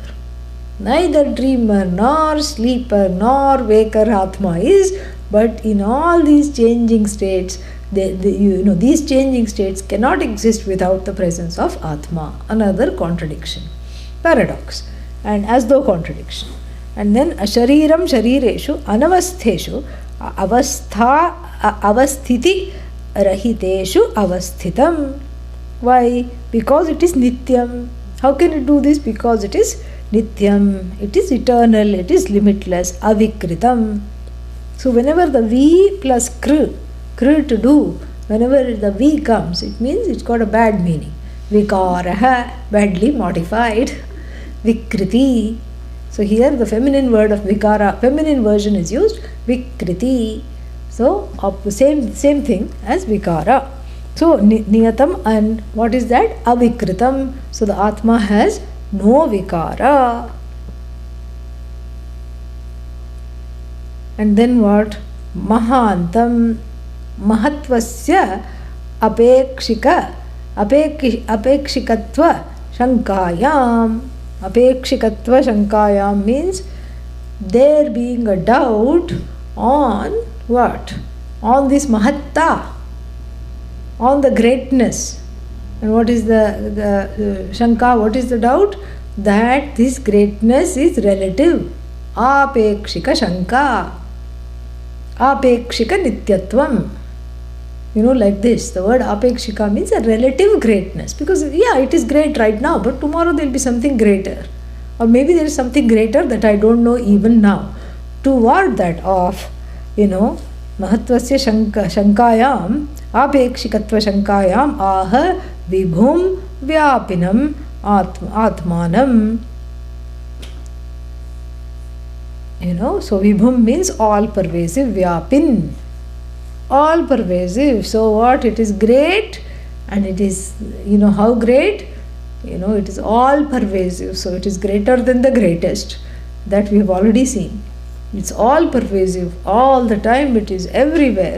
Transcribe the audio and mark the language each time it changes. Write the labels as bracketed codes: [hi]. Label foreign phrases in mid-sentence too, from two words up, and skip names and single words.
[en] Neither dreamer nor sleeper nor waker Atma is, but in all these changing states, these changing states cannot exist without the presence of Atma. Another contradiction, paradox, and as though contradiction. [sa] And then ashariram sharireshu anavastheshu avasthiti rahiteshu avasthitam. [en] Why? Because it is nityam. How can it do this? Because it is nityam, it is eternal, it is limitless, avikritam. So whenever the V plus kr to do, whenever the V comes, it means it's got a bad meaning. Vikaraha, badly modified. Vikriti. So here the feminine word of vikara, feminine version is used, vikriti. So same thing as vikara. So niyatam, and what is that? Avikritam. So the Atma has no vikara. And then what? [sa] Mahantam, mahatvasya apekshikatva shankayam. Apekshikatva shankayam [en] means there being a doubt on what? On this mahatta, on the greatness. And what is the shanka? What is the doubt? That this greatness is relative. [sa] Apekshika shanka. Apekshika nityatvam. [en] Like this. The word apekshika means a relative greatness. Because, it is great right now, but tomorrow there will be something greater. Or maybe there is something greater that I don't know even now. To ward that off, [sa] mahatvasya shankayam, apekshikatva shankayam, aha vibhum vyapinam atmanam. [en] So vibhum means all pervasive, vyapin, all pervasive. So what? It is great, and it is, how great? It is all pervasive. So it is greater than the greatest that we have already seen. It's all pervasive, all the time, it is everywhere.